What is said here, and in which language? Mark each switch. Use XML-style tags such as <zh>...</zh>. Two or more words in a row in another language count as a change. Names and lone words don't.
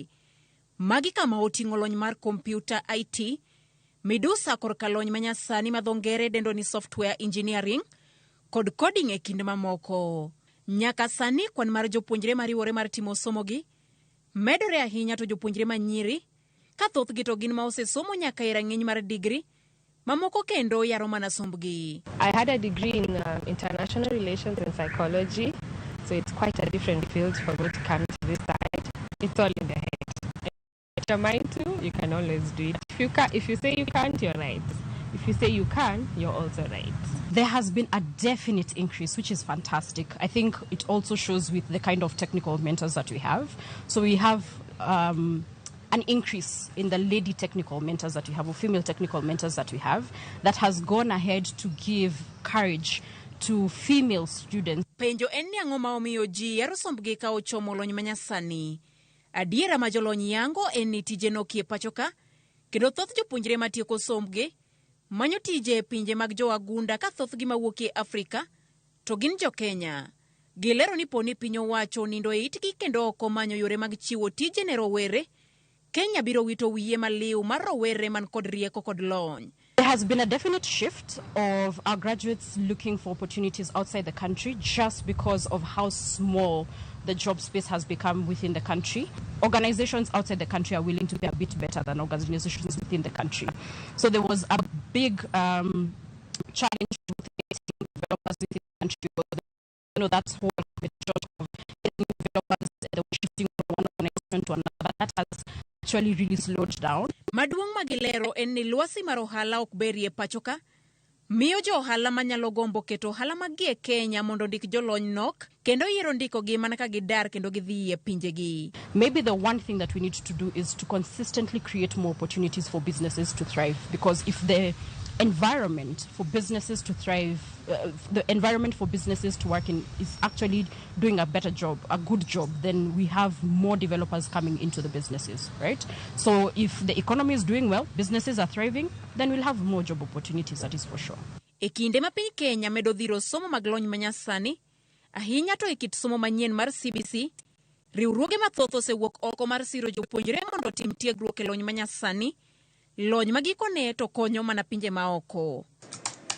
<luo>Magi kama oting'o lony mar kompyuta IT, midusa korka lony manyasani ma dho ngere dendo ni</luo> <en>software engineering</en> <luo>kod coding e kinde mamoko. Nyaka sani kwan mar jopuonjre mariwore mar timo somogi medore ahinya to jopuonjre manyiri ka thothgi to gin ma osesomo nyaka e rang'iny mar degree mamoko kendo yaro mana sombgi.</luo> <en>I had a degree in international relations and psychology, so it's quite a different field for me to come to this side. It's all in the head. If you're mind to, you can always do it. If you say you can't, you're right. If you say you can, you're also right. There has been a definite increase, which is fantastic. I think it also shows with the kind of technical mentors that we have. So we have an increase in the lady technical mentors that we have, or female technical mentors that we have, that has gone ahead to give courage to female students.</en> <luo>Penjo en ni ang'o ma omiyo ji yaro sombgi ka ochomo lony manyasani. Adiera ma jolony yango en ni tije nokie pachoka, kendo thoth jopuonjre matieko sombgi manyo tije e pinje mag joagunda ka thothgi mawuok e Afrika to gin jo Kenya. Gilero ni poni piny owacho nindo e itgi kendo oko manyo yore mag chiwo tije ne rowere, Kenya biro wito wiye maliw mar rowere man kod rieko kod lony.</luo> <en>There has been a definite shift of our graduates looking for opportunities outside the country just because of how small the job space has become within the country. Organizations outside the country are willing to pay a bit better than organizations within the country. So there was a big challenge with developers within the country. That's whole of developers that were shifting from one organization to another. That has actually really slowed down.</en> <luo>Maduong' magilero en ni lwasi mar ohala ok berie pachoka, miyo jo ohala manyalo gombo keto ohala magie Kenya mondo ndik jolony nok kendo yiero ndiko gi mana ka gidar kendo gidhi e pinjegi.</luo> <en>Maybe the one thing that we need to do is to consistently create more opportunities for businesses to thrive, because if the environment for businesses to thrive, the environment for businesses to work in is actually doing a better job, a good job, then we have more developers coming into the businesses, right? So if the economy is doing well, businesses are thriving, then we'll have more job opportunities, that is for sure.</en> <luo>E kinde ma piny Kenya medo dhiro somo mag lony manyasani, ahinya to e kit somo manyien mar CBC, riwruoge mathoth osewuok oko mar siro jopuonjre mondo tim tiegruok e lony manyasani, lony magikone to konyo mana pinje maoko.</luo>